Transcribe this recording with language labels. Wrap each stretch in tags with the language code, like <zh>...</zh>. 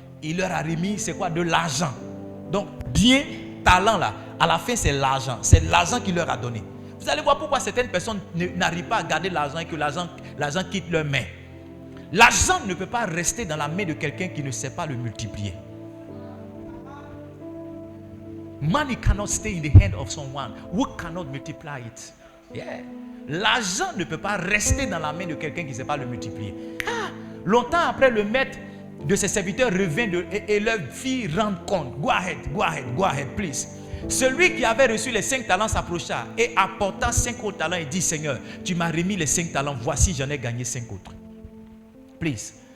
<fr>Il leur a remis, c'est quoi? De l'argent. Donc, bien, talent là, à la fin, c'est l'argent. C'est l'argent qu'il leur a donné. Vous allez voir pourquoi certaines personnes n'arrivent pas à garder l'argent et que l'argent quitte leurs mains. L'argent ne peut pas rester dans la main de quelqu'un qui ne sait pas le multiplier.</fr> <en>Money cannot stay in the hand of someone who cannot multiply it. Yeah.</en> <fr>L'argent ne peut pas rester dans la main de quelqu'un qui ne sait pas le multiplier. Longtemps après, le maître de ses serviteurs revint et leur fit rendre compte.</fr> <en>Go ahead, please.</en> <fr>Celui qui avait reçu les 5 talents s'approcha et apporta 5 autres talents et dit, Seigneur, tu m'as remis les 5 talents, voici j'en ai gagné 5 autres.</fr> <en>Please.</en>